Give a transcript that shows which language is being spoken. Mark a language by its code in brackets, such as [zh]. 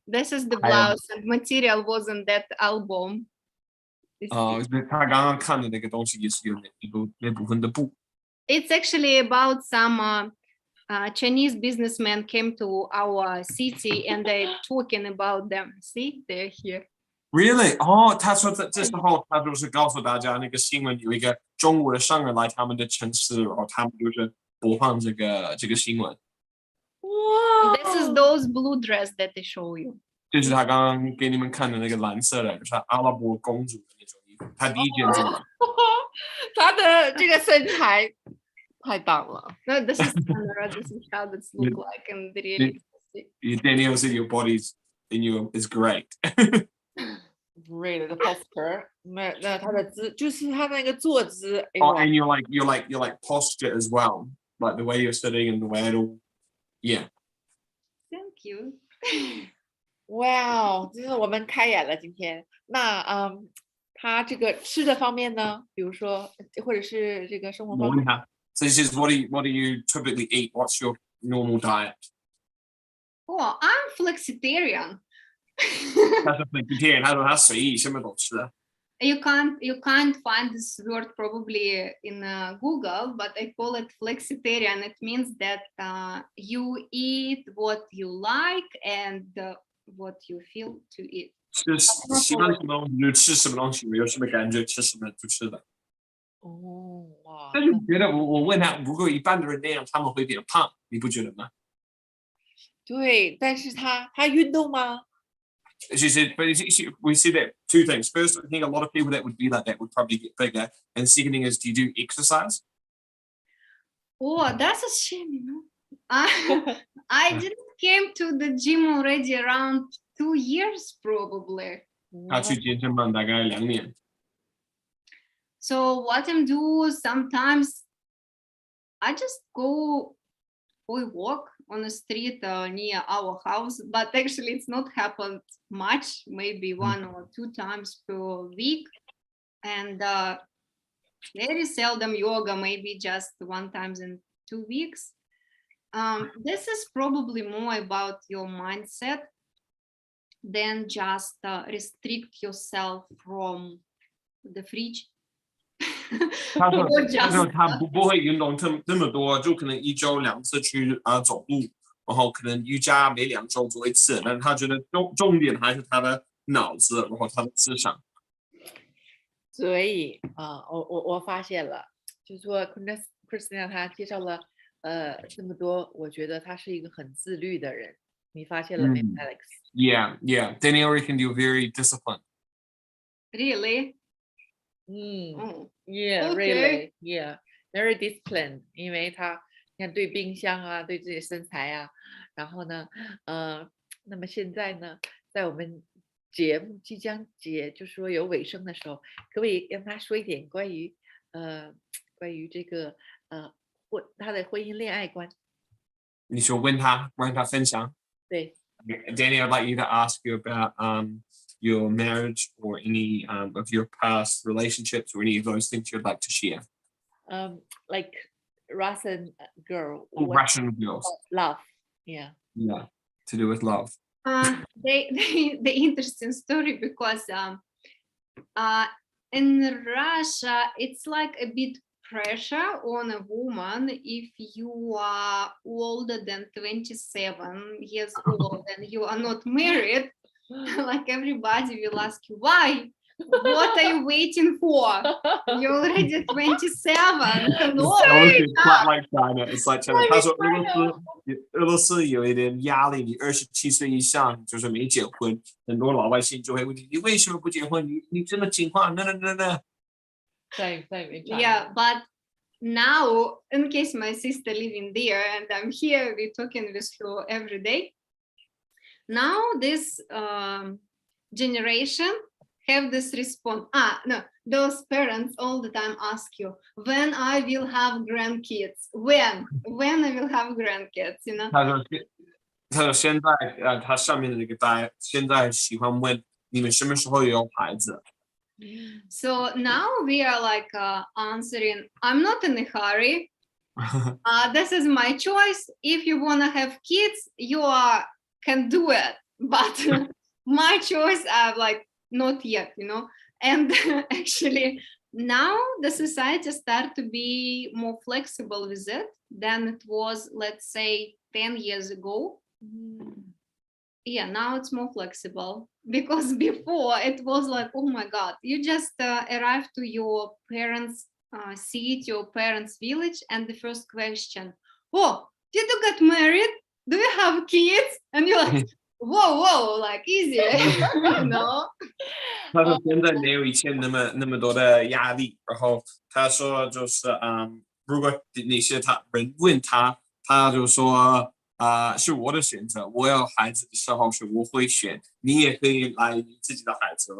[en] This is the blouse and material was in that album. [zh] 他刚刚看的那个东西也是有那部分的布。 [en] It's actually about some Chinese businessmen came to our city and they're talking about them. See, they're here. Really? [zh] 他说这时候他就是告诉大家那个新闻有一个中国的商人来他们的城市，然后他们就是播放这个新闻。 [en] Wow. This is those blue dress that they show you. [zh] 就是他刚刚给你们看的那个蓝色的，就是阿拉伯公主的那种衣服。他第一件做的。他的这个身材太棒了。 [en] No, this is Sandra. This is how this look like in the reality. Danielle said your body is great. Really the posture， [zh] 那他的姿就是他那个坐姿。 [en] And your like posture as well, like the way you're sitting and the way it'll, yeah. Thank you. [zh] Wow， 真是我们开眼了今天。那他这个吃的方面呢，比如说或者是这个生活方面。 [en] So this is what do you typically eat? What's your normal diet? Oh, I'm flexitarian. [zh] 他是 flexitarian， 他说他随意什么都吃。 [en] You can't find this word probably in Google, but I call it flexitarian. It means that you eat what you like and what you feel to eat. [zh] 喜欢什么东西就吃什么东西，有什么感觉吃什么就吃的。哇！但是觉得我问他，如果一般的人那样，他们会变胖，你不觉得吗？对，但是他运动吗？ [en] She said, but we see that two things. First, I think a lot of people that would be like that would probably get bigger. And second thing is, do you do exercise? Oh, that's a shame, you know. I didn't came to the gym already around 2 years probably. [zh] 他去健身房大概2年。 [en] So what I'm do sometimes, I just go for a walk on the street near our house, but actually it's not happened much, maybe 1 or 2 times per week, and very seldom yoga, maybe just 1 time in 2 weeks. This is probably more about your mindset than just restrict yourself from the fridge. [zh] 他说他不会运动这么多，就可能1周2次去走路，然后可能瑜伽每2周做1次，但是他觉得重点还是他的脑子，然后他的思想。所以我发现了，就是说 Christina 她介绍了这么多，我觉得她是一个很自律的人。你发现了没 ，Alex？ [en] Yeah. Danielle reckon you're very disciplined. Really? Yeah, Okay. really, yeah, very disciplined. [zh] 因为他你看对冰箱啊，对自己身材啊，然后呢，那么现在呢，在我们节目即将就是说有尾声的时候，可不可以跟他说一点关于这个他的婚姻恋爱观？你说问他，让他分享。对。 [en] Danny, I'd like you to ask you about your marriage or any of your past relationships or any of those things you'd like to share. Like Russian girl. Russian girls. Love. Yeah. Yeah, to do with love. The interesting story because in Russia it's like a bit pressure on a woman if you are older than 27 years old and you are not married. Like everybody will ask you why. What are you waiting for? You're already 27. No, it's not like China. It's like China. [zh] 他说俄罗斯有一点压力，你27岁以上就是没结婚，很多老百姓就会问你为什么不结婚？你真的情况那。 [en] Same. Yeah, but now, in case my sister living there and I'm here, we're talking with her every day. Now this generation have this response. No, those parents all the time ask you, when I will have grandkids? When I will have grandkids? You know. [zh] 他说现在他上面的那个大现在喜欢问你们什么时候有孩子。 [en] So now we are like answering, I'm not in a hurry. This is my choice. If you want to have kids, you can do it. But my choice, I'm like, not yet, you know. And actually, now the society start to be more flexible with it than it was, let's say, 10 years ago. Yeah, now it's more flexible because before it was like, oh my God, you just arrive to your parents' city, your parents' village, and the first question, oh, did you get married? Do you have kids? And you're like, whoa, like easy, you know? [zh] 他说现在没有以前那么多的压力，然后他说就是如果那些人问他，他就说是我的选择。我有孩子的时候是我会选，你也可以来你自己的孩子。